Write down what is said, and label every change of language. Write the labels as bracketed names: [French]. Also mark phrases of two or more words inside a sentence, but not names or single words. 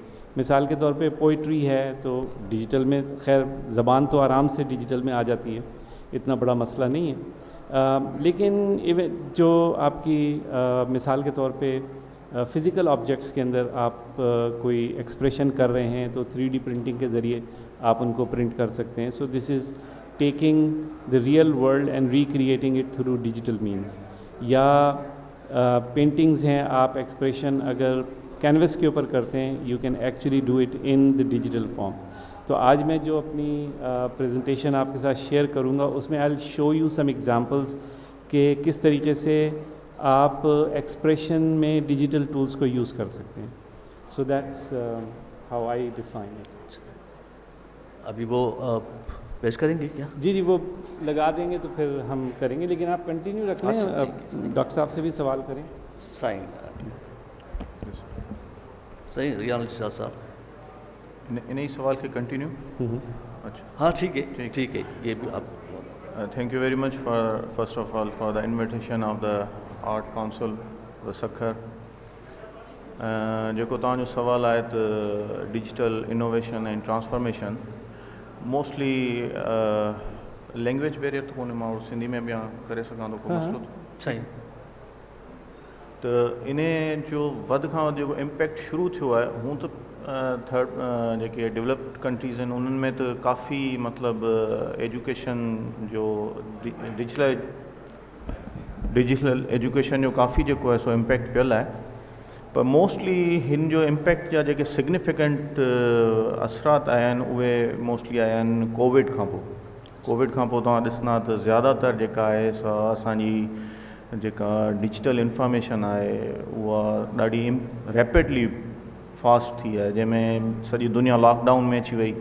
[Urdu] مثال کے طور پہ پوئٹری ہے تو ڈیجیٹل میں، خیر زبان تو آرام سے ڈیجیٹل میں آ جاتی ہے، اتنا بڑا مسئلہ نہیں ہے. لیکن جو آپ کی مثال کے طور پہ [English] physical objects [Urdu] کے اندر آپ کوئی ایکسپریشن کر رہے ہیں تو 3D پرنٹنگ کے ذریعے آپ ان کو پرنٹ کر سکتے ہیں. [English] So this is taking the real world and recreating it through digital means. [Urdu] یا پینٹنگز ہیں، آپ ایکسپریشن اگر کینوس کے اوپر کرتے ہیں, [English] You can actually do it in the digital form. [Urdu] تو آج میں جو اپنی پریزنٹیشن آپ کے ساتھ شیئر کروں گا، اس میں [English] I will show you some examples [Urdu] کہ کس طریقے سے آپ ایکسپریشن میں [English] digital tools [Urdu] کو یوز کر سکتے ہیں. [English] So that's how I define it. [Urdu] ابھی وہ پیش کریں گے کیا? جی، وہ لگا دیں گے تو پھر ہم کریں گے، لیکن آپ کنٹینیو رکھ لیں. ڈاکٹر صاحب سے بھی سوال کریں. سائیں صحیح، ریحان علی شاہ صاحب, ان ہی سوال کے کنٹینیو۔ اچھا, ہاں ٹھیک ہے، ٹھیک ہے، یہ بھی آپ. [English] Thank you very much for first of all for the invitation of the Art Council the Sukkur. [Sindhi] जेको तव्हांजो सवाल आहे त [English] digital innovation and transformation, [Sindhi] मोस्टली [English] language barrier [Sindhi] त कोन्हे, मां सिंधी में बि करे सघां थो, को मसलो सही। तो इन जो वध खां वधि जेको इम्पैक्ट शुरू थियो आहे, हूं त थर्ड जेके [English] developed countries [Sindhi] आहिनि उन्हनि में त काफ़ी मतिलबु एजुकेशन जो [English] digital education [Sindhi] जो काफ़ी जेको आहे सो इम्पैक्ट पियल आहे। पर मोस्टली हिन जो इम्पैक्ट जा जेके सिग्निफिकेंट असरात आया आहिनि उहे मोस्टली आया आहिनि कोविड खां पोइ। कोविड खां पोइ तव्हां ॾिसंदा त ज़्यादातर जेका आहे सा असांजी जेका डिजिटल इंफॉर्मेशन आहे उहा ॾाढी [English] rapidly fast [Sindhi] थी आहे, जंहिंमें सॼी दुनिया लॉकडाउन में अची वई।